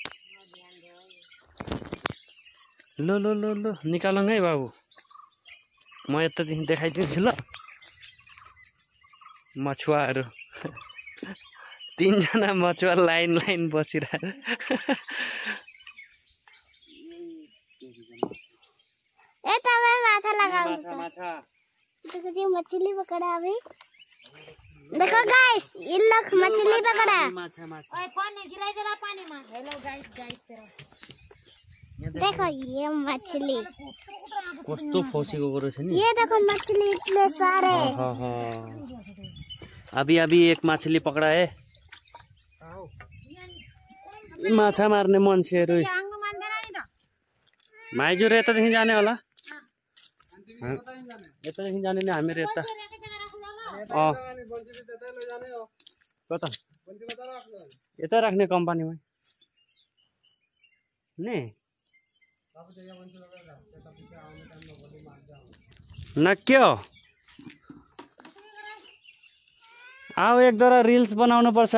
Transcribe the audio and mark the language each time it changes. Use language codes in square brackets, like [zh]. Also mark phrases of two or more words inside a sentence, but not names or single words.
[ne] लो निकालौँ है बाबु म यतादेखि देखाइदिन्छु ल। मछुवाहरू 3जना मछुवा लाइन बसिरहेको माछा [hi] मछली पकड़ा अभी देखो गाइस ये लोग मछली पकड़ा। ओए पानी गिराई जरा पानी में। [en] Hello guys [hi] तेरा देखो ये मछली [ne] कस्तो फसेको रहेछ नि। [hi] ये देखो मछली इतने सारे। अभी एक मछली पकड़ा है। [ne] माछा मार्ने मान्छेहरू माइजूहरू यतादेखि जाने होला यतादेखि जाने नि हामीहरू यता कता यता राख्ने कम्पनीमा नि न क्या अब एक दुईवटा रिल्स बनाउनु पर्छ।